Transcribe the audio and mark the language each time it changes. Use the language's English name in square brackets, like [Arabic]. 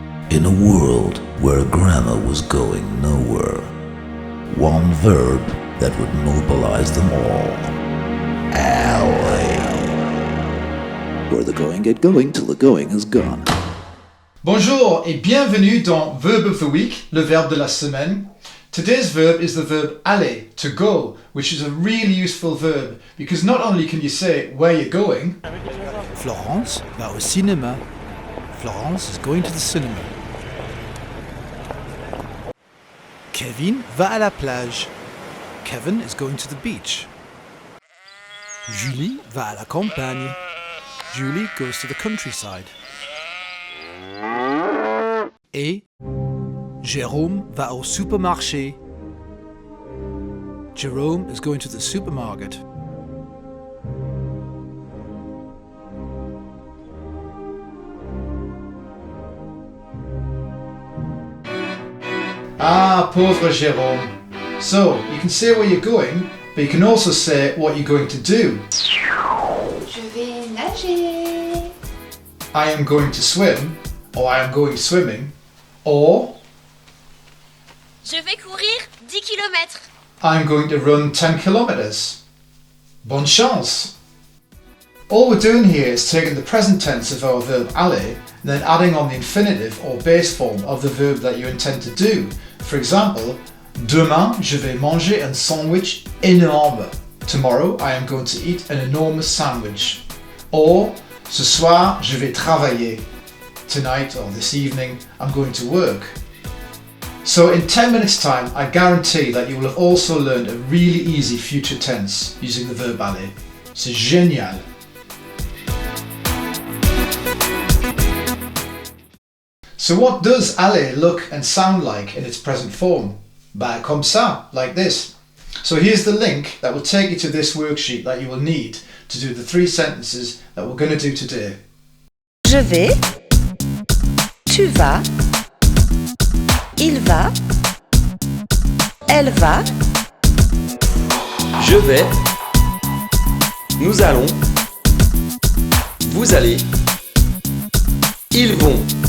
[English] In a world where grammar was going nowhere, one verb that would mobilize them all. [French] Allez. [English] Where the going get going till the going is gone. [French] Bonjour et bienvenue dans [English] Verb of the Week, [French] le verbe de la semaine. [English] Today's verb is the verb aller, to go, which is a really useful verb because not only can you say where you're going. [French] Florence va au cinéma. [English] Florence is going to the cinema. [French] Kevin va à la plage. [English] Kevin is going to the beach. [French] Julie va à la campagne. [English] Julie goes to the countryside. [French] Et Jérôme va au supermarché. [English] Jerome is going to the supermarket. [French] Ah, pauvre Jérôme. [English] So, you can say where you're going, but you can also say what you're going to do. [French] Je vais nager. [English] I am going to swim, or I am going swimming, or [French] Je vais courir 10 km. [English] I'm going to run 10 kilometers. [French] Bonne chance! [English] All we're doing here is taking the present tense of our verb aller and then adding on the infinitive or base form of the verb that you intend to do. For example, [French] demain, je vais manger un sandwich énorme. [English] Tomorrow, I am going to eat an enormous sandwich. Or, [French] ce soir, je vais travailler. [English] Tonight or this evening, I'm going to work. So in 10 minutes time, I guarantee that you will have also learned a really easy future tense using the verb aller. [French] C'est génial! [English] So what does aller look and sound like in its present form? [French] Bah, comme ça, [English] like this. So here's the link that will take you to this worksheet that you will need to do the 3 sentences that we're going to do today. [French] Je vais, tu vas, il va, elle va, Je vais, nous allons, vous allez, ils vont.